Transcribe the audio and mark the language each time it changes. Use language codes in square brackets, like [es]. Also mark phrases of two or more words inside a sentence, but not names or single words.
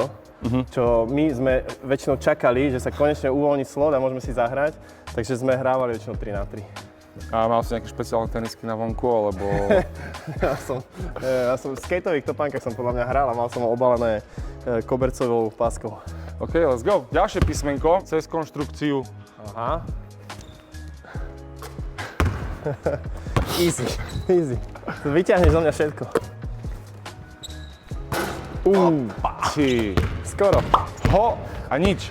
[sk] Čo my sme väčšinou čakali, že sa konečne uvoľní slot a môžeme si zahrať, takže sme hrávali väčšinou 3-3. A mal si nejaké špeciálne tenisky na vonku, alebo... Ja som v skateových topánkach som podľa mňa hral a mal som ho obalené kobercovou páskou. [en] OK, let's go. [sk] Ďalšie písmenko, cez konštrukciu. [en] Aha. Easy. [sk] Vyťahneš zo mňa všetko. Ty. Skoro. Ho a nič.